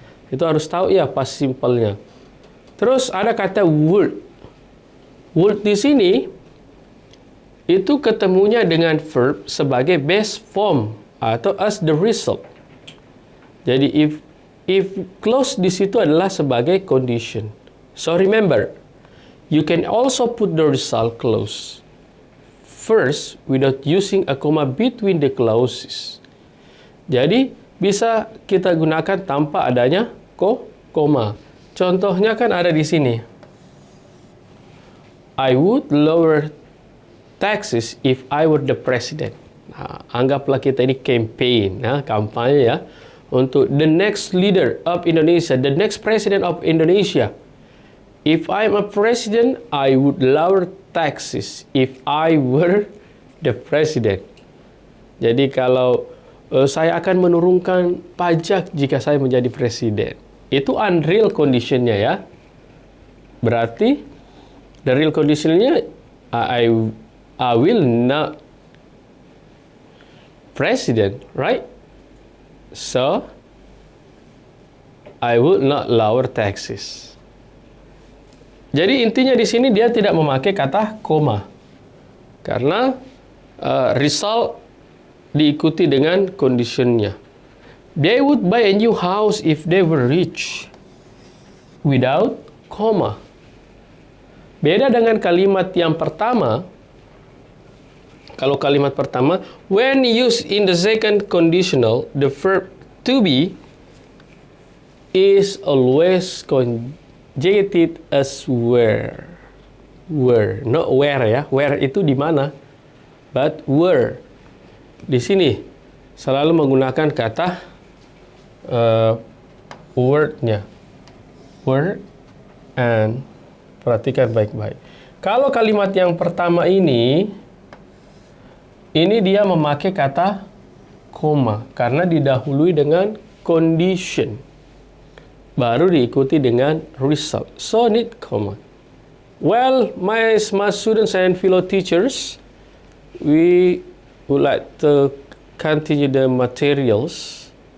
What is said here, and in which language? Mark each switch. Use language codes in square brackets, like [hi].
[id] Itu harus tahu ya past simple-nya. Terus ada kata would. Would di sini itu ketemunya dengan verb sebagai base form atau as the result. Jadi if clause di situ adalah sebagai condition. [en] So remember, you can also put the result clause first without using a comma between the clauses. [id] Jadi bisa kita gunakan tanpa adanya koma. Contohnya kan ada di sini. [en] I would lower taxes if I were the president. [id] Nah, anggaplah kita ini campaign, kampanye ya, untuk [en] the next leader of Indonesia, [id] the next president of Indonesia. [en] If I'm a president, I would lower taxes if I were the president. [id] Jadi kalau saya akan menurunkan pajak jika saya menjadi presiden. Itu unreal conditionnya ya. Berarti the real conditionnya [en] I will not president, right? So I would not lower taxes. [id] Jadi intinya di sini dia tidak memakai kata koma. Karena result diikuti dengan conditionnya. [en] They would buy a new house if they were rich. Without comma. [id] Beda dengan kalimat yang pertama. Kalau kalimat pertama, [en] when used in the second conditional, the verb to be is always conjugated as were. Were, not where ya. Where [id] itu di mana? [en] But were. [id] Di sini selalu menggunakan kata word-nya. [en] Were and perhatikan baik-baik. [id] Kalau kalimat yang pertama ini dia memakai kata koma karena didahului dengan condition. Baru diikuti dengan result. [en] So need comma. Well, my smart students and fellow teachers, we would like to continue the materials.